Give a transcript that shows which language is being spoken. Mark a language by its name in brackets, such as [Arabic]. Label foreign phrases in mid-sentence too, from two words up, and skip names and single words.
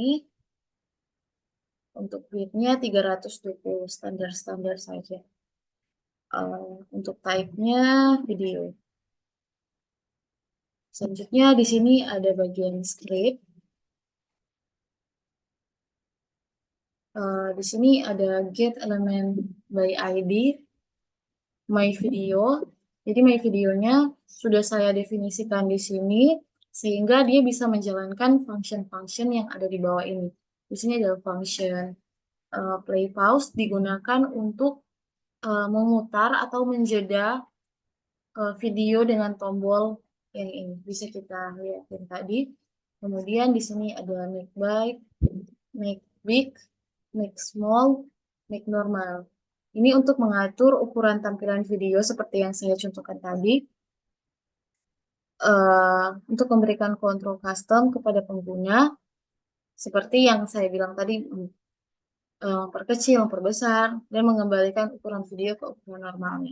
[Indonesian] Untuk width-nya 320 standar-standar saja. Untuk type-nya video. Selanjutnya di sini ada bagian script. Di sini ada [English] get element by ID, my video. [Indonesian] Jadi [English] my videonya [Indonesian] sudah saya definisikan di sini sehingga dia bisa menjalankan function-function yang ada di bawah ini. Di sini ada function [English] play pause [Indonesian] digunakan untuk memutar atau menjeda video dengan tombol yang ini. Bisa kita lihat yang tadi. Kemudian di sini ada [English] make big, make big, make small, make normal. [Indonesian] Ini untuk mengatur ukuran tampilan video seperti yang saya contohkan tadi. Untuk memberikan kontrol custom kepada pengguna. Seperti yang saya bilang tadi, memperkecil, memperbesar, dan mengembalikan ukuran video ke ukuran normalnya.